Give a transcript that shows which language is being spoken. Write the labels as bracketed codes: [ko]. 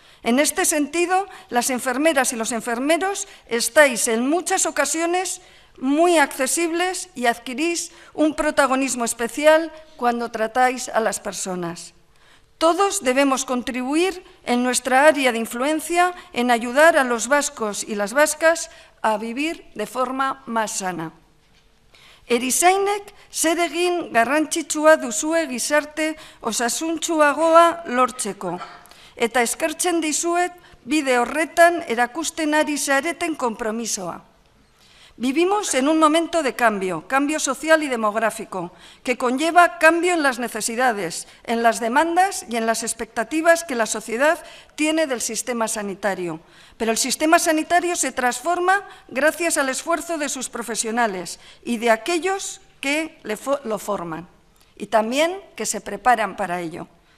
[es] En este sentido, las enfermeras y los enfermeros estáis en muchas ocasiones muy accesibles y adquirís un protagonismo especial cuando tratáis a las personas. Todos debemos contribuir en nuestra área de influencia en ayudar a los vascos y las vascas a vivir de forma más sana. [eu] Erizainek zer egin garrantzitsua duzue gizarte osasuntsuagoa lortzeko, eta eskertzen dizuet bide horretan erakusten ari zareten konpromisoa. [es] Vivimos en un momento de cambio social y demográfico, que conlleva cambio en las necesidades, en las demandas y en las expectativas que la sociedad tiene del sistema sanitario. Pero el sistema sanitario se transforma gracias al esfuerzo de sus profesionales y de aquellos que lo forman y también que se preparan para ello.